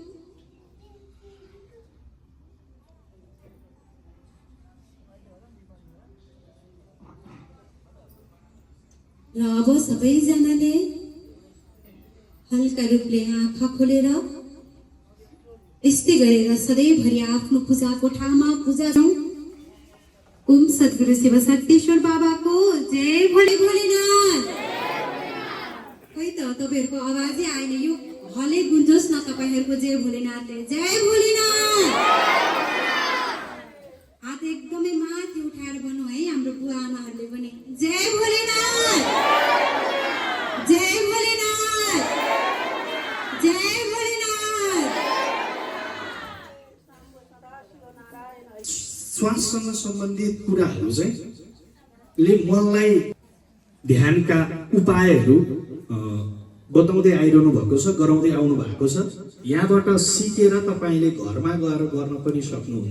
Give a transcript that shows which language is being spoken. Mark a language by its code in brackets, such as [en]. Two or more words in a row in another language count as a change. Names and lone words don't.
[ne] र अब सबैजनाले हल्का रूपले आँखा खोलेर यस्तै गरेर सधैँभरि आफ्नो पूजा कोठामा पूजा जाउँ। ओम सद्गुरु शिव शक्तिश्वर बाबाको जय भोलेनाथ। खै त तपाईँहरूको आवाजै आएन। यो हलै गुन्जोस् न तपाईँहरूको जय भोलेनाथले। जय भोलेनाथ। हात एकदमै माथि उठाएर भन्नु है हाम्रो बुवा आमाहरूले पनि जय भोलेनाथ, जय भोलेनाथ, जय भोलेनाथ। श्वाससँग सम्बन्धित कुराहरू चाहिँ मनलाई ध्यानका उपायहरू बताउँदै आइरहनु भएको छ, गराउँदै आउनु भएको छ। यहाँबाट सिकेर तपाईँले घरमा गएर गर्न पनि सक्नुहुन्छ।